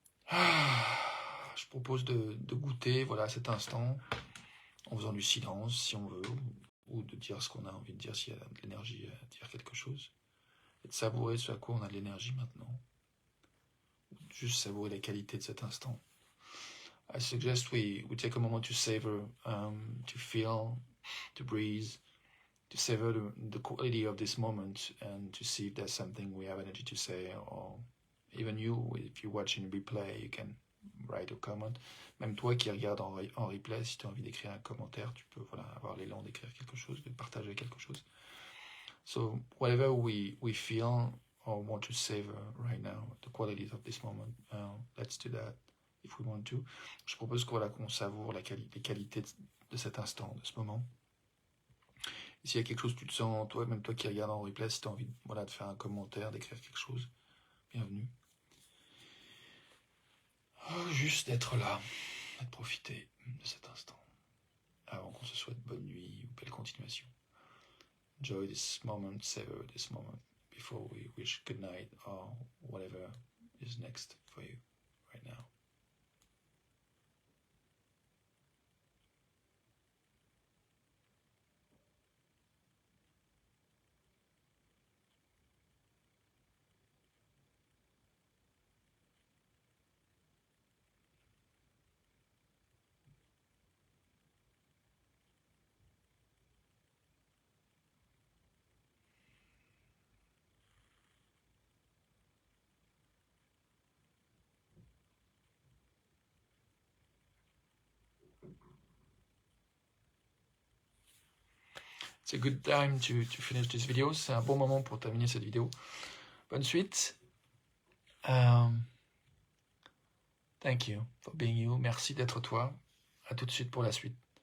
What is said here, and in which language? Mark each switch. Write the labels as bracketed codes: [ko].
[fr] Je propose de goûter, voilà, cet instant, en faisant du silence, si on veut, ou de dire ce qu'on a envie de dire s'il y a de l'énergie à dire quelque chose, et de savourer ce à quoi on a de l'énergie maintenant, ou juste savourer la qualité de cet instant. [en] I suggest we take a moment to savor, to feel, to breathe, to savor the quality of this moment, and to see if there's something we have energy to say, or even you, if you're watching replay, you can write a comment. [fr] Même toi qui regardes en replay, si tu as envie d'écrire un commentaire, tu peux avoir l'élan d'écrire quelque chose, de partager quelque chose. [en] So whatever we feel or want to savor right now, the qualities of this moment, let's do that if we want to. [fr] Je propose qu'on savoure les qualités de cet instant, de ce moment. Et s'il y a quelque chose que tu te sens, toi, même toi qui regardes en replay, si tu as envie de faire un commentaire, d'écrire quelque chose, bienvenue. Juste d'être là, de profiter de cet instant, avant qu'on se souhaite bonne nuit ou belle continuation. [en] Enjoy this moment, savor this moment, before we wish good night or whatever is next for you right now. It's a good time to finish this video. [fr] C'est un bon moment pour terminer cette vidéo. Bonne suite. [en] Thank you for being you. [fr] Merci d'être toi. À tout de suite pour la suite.